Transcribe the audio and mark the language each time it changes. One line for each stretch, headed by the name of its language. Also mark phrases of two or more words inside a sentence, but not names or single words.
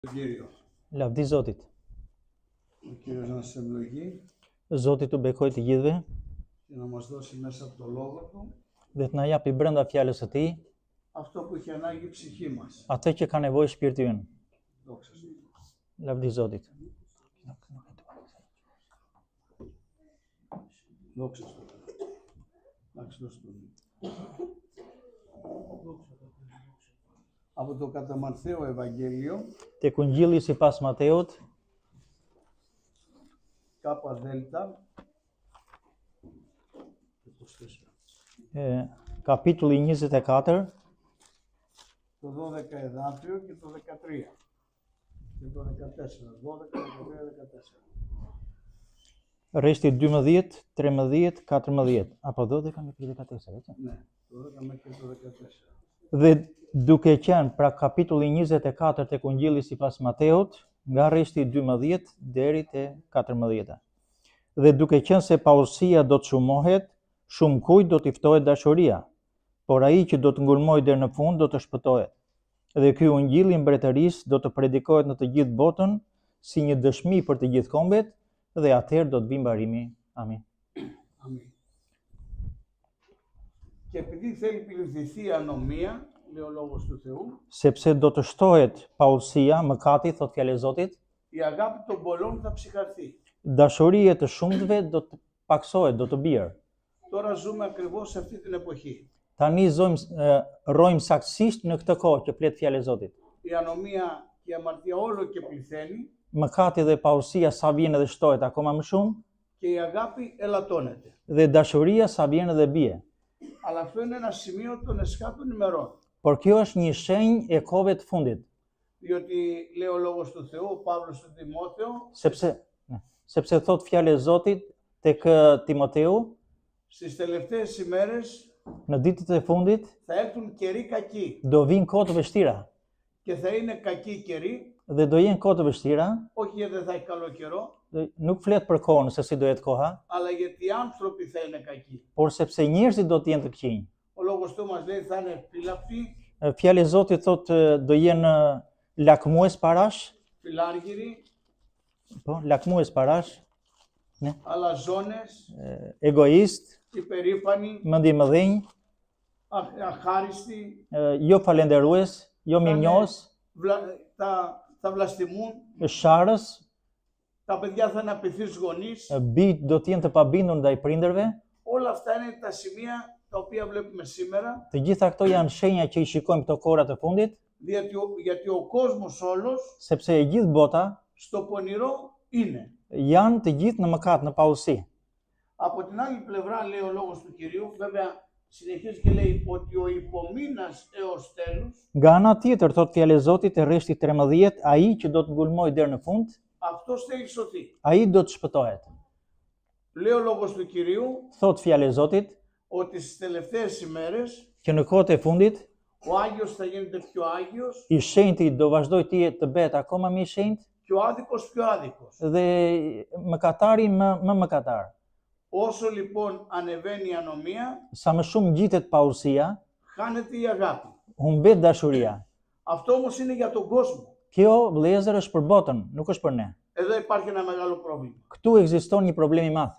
Greek: Κύριος.
Albanian: Lavdi Zotit.
Greek: Ο Κύριος να σε ευλογεί
Albanian: Zoti t'u bekoj të gjithëve
Greek: και να μας δώσει μέσα από το Λόγο Του
Albanian: dhe të na japi brenda fjalës së Tij
Greek: αυτό που έχει ανάγκη η ψυχή μας.
Albanian: atë që ka nevojë shpirti ynë.
Greek: Δόξα σου.
Albanian: Lavdi Zotit.
Greek: Δόξα σου. Εντάξει, δώσε το. Από το κατά Μαρθαίο Ευαγγέλιο,
Albanian: Tek Ungjilli sipas Mateut,
Greek: κάπα δέλτα,
Albanian: kapitulli 24,
Greek: το 12 εδάφιο και το 13 και το 14, 12, 13, 14.
Albanian: rreshti 12, 13, 14, apo 12 me 14,
Greek: έτσι. Ναι, το 12 μέχρι το 14.
Albanian: Dhe duke qenë pra kapitulli 24 tek Ungjilli sipas Mateut, nga rreshti 12 deri te 14. Dhe duke qenë se paurësia do të shumohet, shumë kujt do t'i ftohet dashuria, por ai që do të ngulmojë deri në fund do të shpëtohet. Dhe ky Ungjilli i mbretërisë do të predikohet në të gjithë botën si një dëshmi për të gjithë kombet, dhe atëherë do të vijë mbarimi. Amin.
Greek: Αμήν. Και επειδή θέλει πληθυνθεί η ανομία, λέει ο Λόγος του Θεού,
Albanian: Sepse do të shtohet paurësia, mëkati, thot fjalë e Zotit,
Greek: η αγάπη των πολλών θα ψυχαρθεί.
Albanian: dashuria të shumtëve do të paksohet, do të bjerë.
Greek: Τώρα ζούμε ακριβώς σε αυτή την εποχή.
Albanian: Tani rrojmë saktësisht në këtë kohë që flet fjalë e Zotit.
Greek: Η ανομία και η αμαρτία όλο και πληθαίνει
Albanian: Mëkati dhe paurësia sa vjen edhe shtohet akoma më shumë,
Greek: και η αγάπη ελαττώνεται.
Albanian: dhe dashuria sa vjen edhe bie.
Greek: Αλλά αυτό είναι ένα σημείο των εσχάτων ημερών.
Albanian: Por kjo është një shenjë e kohëve të fundit,
Greek: Διότι λέει ο Λόγος του Θεού, ο Παύλος του Τιμόθεο,
Albanian: sepse thot fjalë e Zotit tek Timoteu,
Greek: στις τελευταίες ημέρες
Albanian: në ditët e fundit
Greek: θα έρθουν καιροί κακοί.
Albanian: do vinë kohë të vështira,
Greek: Και θα είναι κακοί καιροί,
Albanian: dhe do jenë kohë të vështira,
Greek: όχι γιατί δεν θα έχει καλό καιρό,
Albanian: nuk flet për kohën se si do jetë koha,
Greek: αλλά γιατί οι άνθρωποι θα είναι κακοί.
Albanian: por sepse njerëzit do të jenë të këqinj.
Greek: Ο Λόγος του μας λέει θα είναι φύλαπτοι,
Albanian: Fjalë e Zotit thot do jenë lakmues parash,
Greek: φιλάργυροι,
Albanian: po, lakmues parash,
Greek: αλαζόνες,
Albanian: egoist,
Greek: υπερήφανοι,
Albanian: mendimëdhenj,
Greek: αχάριστοι,
Albanian: jo falenderues, jo mirënjohës,
Greek: θα βλαστημούν,
Albanian: sharrës,
Greek: τα παιδιά θα είναι απειθείς γονείς.
Albanian: bijt do të jenë të pabindur ndaj prindërve.
Greek: Όλα αυτά είναι τα σημεία τα οποία βλέπουμε σήμερα,
Albanian: Të gjitha këto janë shenja që i shikojmë këto kohëra të fundit,
Greek: γιατί ο κόσμος όλος
Albanian: sepse e gjithë bota
Greek: στο πονηρό είναι.
Albanian: janë të gjithë në mëkat, në paurësi.
Greek: Από την άλλη πλευρά λέει ο Λόγος του Κυρίου, βέβαια συνεχίζει και λέει ότι ο υπομείνας έως τέλους,
Albanian: Nga ana tjetër, thot fjalë e Zotit e rreshti 13, ai që do të ngulmojë deri në fund,
Greek: αυτός θέλει σωθεί.
Albanian: ai do të shpëtohet.
Greek: Λέει ο Λόγος του Κυρίου
Albanian: Thot fjalë e Zotit
Greek: ότι στις τελευταίες ημέρες
Albanian: që në kohët e fundit
Greek: ο Άγιος θα γίνεται πιο Άγιος
Albanian: i shenjti do vazhdoj të bëhet akoma më i shenjtë
Greek: και ο άδικος πιο άδικος.
Albanian: dhe mëkatari më mëkatar.
Greek: Όσο λοιπόν ανεβαίνει η ανομία,
Albanian: Sa më shumë ngjitet paurësia,
Greek: χάνεται η αγάπη.
Albanian: humbet dashuria.
Greek: Αυτό όμως είναι για τον κόσμο.
Albanian: Kjo vëllezër është për botën, nuk është për ne.
Greek: Εδώ υπάρχει ένα μεγάλο πρόβλημα.
Albanian: Këtu ekziston një problem i madh.